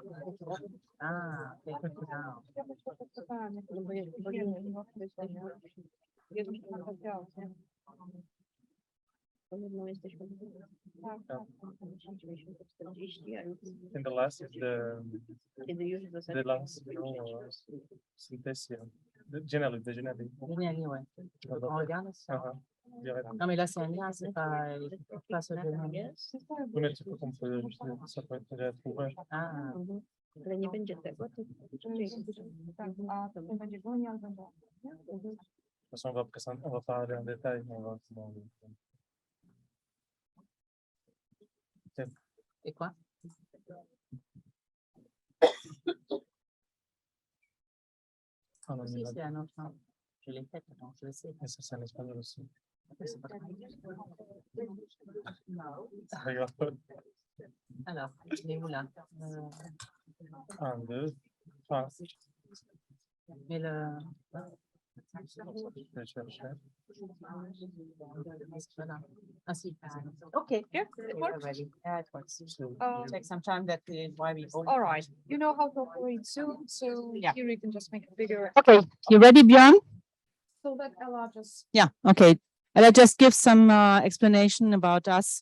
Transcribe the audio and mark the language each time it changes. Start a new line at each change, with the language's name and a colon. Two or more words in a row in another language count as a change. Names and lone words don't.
English: the last is the last, synthesia. Generally, the genetic. Anyway,
French: regarde ça. Non, mais là, c'est un lien, c'est pas ce Oui, mais tu peux qu'on peut, ça peut être trouvé. Ah,
Polish: ale nie będzie tego. To... A to będzie wolniej albo
French: De toute façon, on va pas aller en détail. et quoi? Ah, non, Si, c'est un autre. Je l'ai fait, attends, je le sais. mais ça, c'est en espagnol aussi. C'est pas grave. Regarde. Alors, il est où là? 1, 2, 3. Mais le. Je vais chercher. Voilà. Ah si.
English: Okay. Yeah, it works. Yeah, it works. Take some time. That is why we. All right. You know how to operate Zoom, so Yeah. here you can just make it bigger. Okay, you ready, Björn? So that Ella just. Yeah, okay. And I just give some explanation about us.